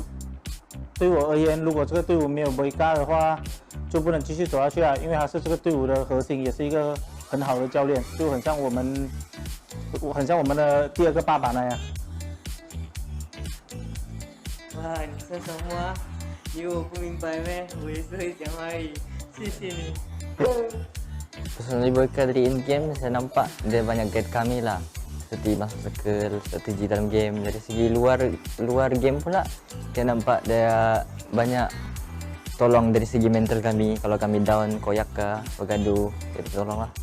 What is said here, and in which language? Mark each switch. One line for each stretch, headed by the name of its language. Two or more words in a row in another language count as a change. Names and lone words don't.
Chinese: 对我而言，如果这个队伍没有维嘎的话，就不能继续走下去啊，因为他是这个队伍的核心，也是一个很好的教练，就很像我们的第二个爸爸那样。哇，你说什么啊？你我不明白咩？我也是会讲华语，谢谢你。
Malay: Personally Boyka dari in-game saya nampak dia banyak guide kami lah, seperti masuk circle, strategi dalam game. Dari segi luar game pula dia nampak dia banyak tolong dari segi mental kami. Kalau kami down, koyak ke, bergaduh, dia tolong lah.